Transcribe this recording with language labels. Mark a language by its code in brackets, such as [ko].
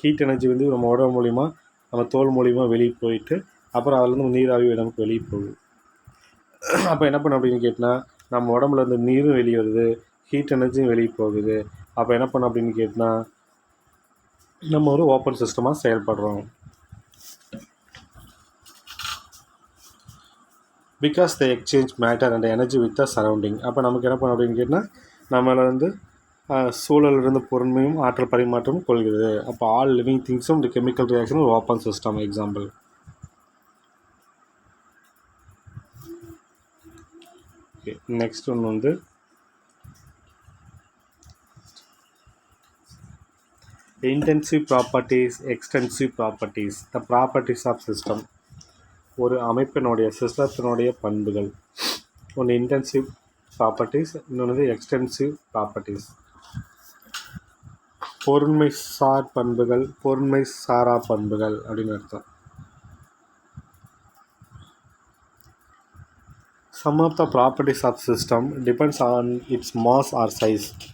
[ta] Heat energy வந்து நம்ம உடம்பு மூலிமா நம்ம தோல் மூலிமா வெளியே போயிட்டு அப்புறம் அதுலேருந்து நீராவி நமக்கு வெளியே போகுது. அப்போ என்ன பண்ணோம் அப்படின்னு கேட்டால் நம்ம உடம்புல இருந்து நீரும் வெளியே வருது, ஹீட் எனர்ஜியும் வெளியே போகுது. அப்போ என்ன பண்ணோம் அப்படின்னு கேட்டால் நம்ம ஒரு ஓப்பன் சிஸ்டமாக செயல்படுறோம். [en] Because they exchange matter and energy with the surrounding. [ta] அப்போ நமக்கு என்ன பண்ணோம் அப்படின்னு கேட்டால் நம்மளை வந்து சூழலிருந்து பொருண்மையும் ஆற்றல் பரிமாற்றமும் கொள்கிறது. அப்போ ஆல் லிவிங் திங்ஸும் இந்த கெமிக்கல் ரியாக்ஷன் ஒரு open system example. Okay, next ஒன்று வந்து intensive properties, extensive properties, the properties of system. ஒரு அமைப்பினுடைய சிஸ்டத்தினுடைய பண்புகள். ஒன்று இன்டென்சிவ் ப்ராப்பர்ட்டிஸ், இன்னொன்று எக்ஸ்டென்சிவ் ப்ராப்பர்ட்டிஸ். பொருண்மை சார் பண்புகள், பொருண்மை சாரா பண்புகள் அப்படின்னு அர்த்தம். [en] Some of the properties of system depends on its mass or size.